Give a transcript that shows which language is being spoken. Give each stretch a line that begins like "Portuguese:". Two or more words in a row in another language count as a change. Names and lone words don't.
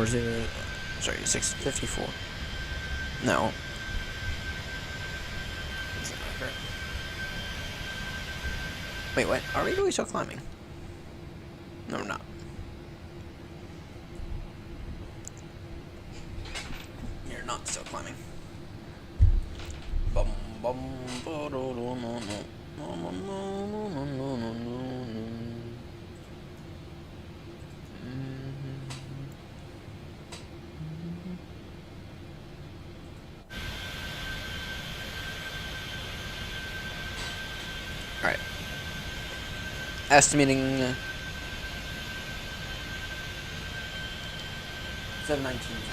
English: Sorry, 6:54. No. Is that not correct? Wait, what? Are we really still climbing? No, we're not. You're not still climbing. Bum bum ba do do no no no no no no no no no. All right. Estimating 719.